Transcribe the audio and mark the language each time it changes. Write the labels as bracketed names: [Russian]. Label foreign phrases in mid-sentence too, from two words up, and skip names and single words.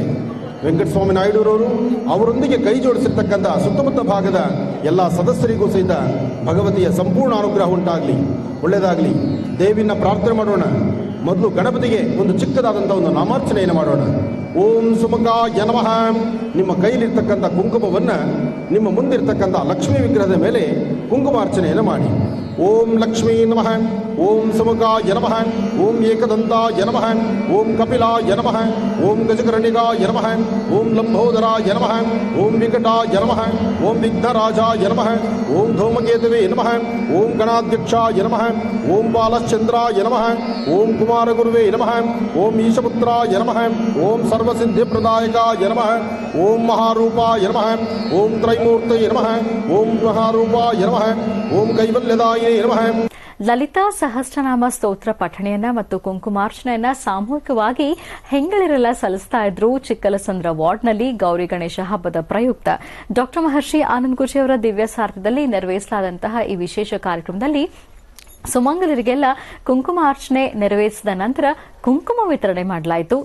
[Kannada] ವೆಂಕಟಸ್ವಾಮಿ ನಾಯ್ಡುರವರು ಅವರೊಂದಿಗೆ ಕೈ ಜೋಡಿಸಿರ್ತಕ್ಕಂಥ ಸುತ್ತಮುತ್ತ ಭಾಗದ ಎಲ್ಲ ಸದಸ್ಯರಿಗೂ ಸಹಿತ ಭಗವತಿಯ ಸಂಪೂರ್ಣ ಅನುಗ್ರಹ ಉಂಟಾಗಲಿ, ಒಳ್ಳೆಯದಾಗಲಿ. ದೇವಿನ ಪ್ರಾರ್ಥನೆ ಮಾಡೋಣ. ಮೊದಲು ಗಣಪತಿಗೆ ಒಂದು ಚಿಕ್ಕದಾದಂಥ ಒಂದು ನಾಮಾರ್ಚನೆಯನ್ನು ಮಾಡೋಣ. [Sanskrit] ಓಂ ಸುಮುಖಾಯ ನಮಃ. [Kannada] ನಿಮ್ಮ ಕೈಲಿರ್ತಕ್ಕಂಥ ಕುಂಕುಮವನ್ನು ನಿಮ್ಮ ಮುಂದಿರ್ತಕ್ಕಂಥ ಲಕ್ಷ್ಮೀ ವಿಗ್ರಹದ ಮೇಲೆ ಕುಂಕುಮಾರ್ಚನೆಯನ್ನು ಮಾಡಿ. [Sanskrit] ಓಂ ಲಕ್ಷ್ಮೀ ನಮಃ, ಓಂ ಸುಮುಖಾಯ ನಮಃ, ಓಂ ಏಕದಂತಾಯ ನಮಃ, ಓಂ ಕಪಿಲಾಯ ನಮಃ, ಓಂ ಗಜಕರ್ಣಿಕಾಯ ನಮಃ, ಓಂ ಲಂಬೋದರಾಯ ನಮಃ, ಓಂ ವಿಕಟಾಯ ನಮಃ, ಓಂ ವಿಘ್ನರಾಜಾಯ ನಮಃ, ಓಂ ಧೂಮಕೇತವೇ ನಮಃ, ಓಂ ಗಣಾಧ್ಯಕ್ಷಾಯ ನಮಃ, ಓಂ ಬಾಲಚಂದ್ರಾಯ ನಮಃ, ಓಂ ಕುಮಾರಗುರುವೇ ನಮಃ, ಓಂ ಈಶಪುತ್ರಾಯ ನಮಃ, ಓಂ ಸರ್ವಸಿದ್ಧಿಪ್ರದಾಯಕಾಯ ನಮಃ, ಓಂ ಮಹಾರೂಪಾಯ ನಮಃ, ಓಂ ತ್ರೈಮೂರ್ತಯೇ ನಮಃ, ಓಂ ಮಹಾರೂಪಾಯ ನಮಃ, ಓಂ ಕೈವಲ್ಯದಾಯ ನಮಃ. [Kannada] ಲಲಿತಾ ಸಹಸ್ರನಾಮ ಸ್ತೋತ್ರ ಪಠಣೆಯನ್ನ ಮತ್ತು ಕುಂಕುಮಾರ್ಚನೆಯನ್ನ ಸಾಮೂಹಿಕವಾಗಿ ಹೆಂಗಳಿರೆಲ್ಲ ಸಲ್ಲಿಸ್ತಾ ಇದ್ರು. ಚಿಕ್ಕಲಸಂದ್ರ ವಾರ್ಡ್ನಲ್ಲಿ ಗೌರಿ ಗಣೇಶ ಹಬ್ಬದ ಪ್ರಯುಕ್ತ ಡಾ ಮಹರ್ಷಿ ಆನಂದ್ ಗುರುಜಿ ಅವರ ದಿವ್ಯ ಸಾರಥ್ಯದಲ್ಲಿ ನೆರವೇರಿಸಲಾದಂತಹ ಈ ವಿಶೇಷ ಕಾರ್ಯಕ್ರಮದಲ್ಲಿ ಸುಮಂಗಲರಿಗೆಲ್ಲ ಕುಂಕುಮಾರ್ಚನೆ ನೆರವೇರಿಸಿದ ನಂತರ ಕುಂಕುಮ ವಿತರಣೆ ಮಾಡಲಾಯಿತು.